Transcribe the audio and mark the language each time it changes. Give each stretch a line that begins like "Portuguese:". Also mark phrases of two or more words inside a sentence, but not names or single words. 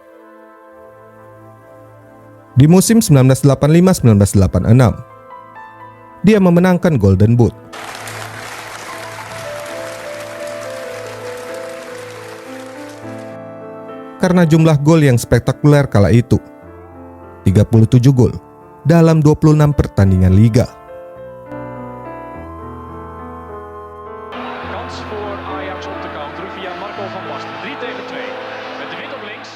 Indonesian: Di musim 1985-1986, dia memenangkan Golden Boot. Karena jumlah gol yang spektakuler kala itu, 37 gol dalam 26 pertandingan liga.
Dutch: Kans voor Ajax op de counter via Marco van Basten. 3-2. Met de Wit op links.